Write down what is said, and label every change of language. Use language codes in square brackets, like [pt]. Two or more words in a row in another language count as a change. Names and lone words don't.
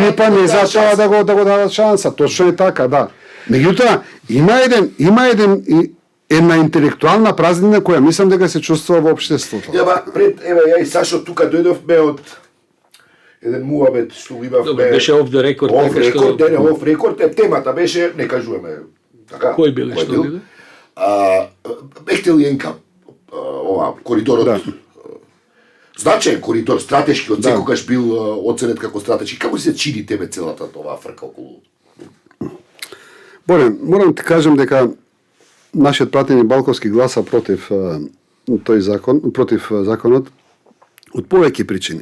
[mk] Или па не за тоа да го дадат шанса, точно е така, да. Меѓутоа, има една интелектуална празнина која мислам дека се чувствува во општеството. Ја и Сашо тука дојдовме од еден муабет што го имавме. [en] Беше off the record. Off record, [mk] темата беше, не кажуваме, така. Кој биле, што биле? Бехтел Јенка, ова коридорот. Значаен коридор, стратешки, од секогаш бил оценет како стратешки. Како се чини тебе целата оваа фрка околу? Борен, морам ти кажам дека нашиот пратени Балковски гласа против тој закон, против законот од повеќе причини.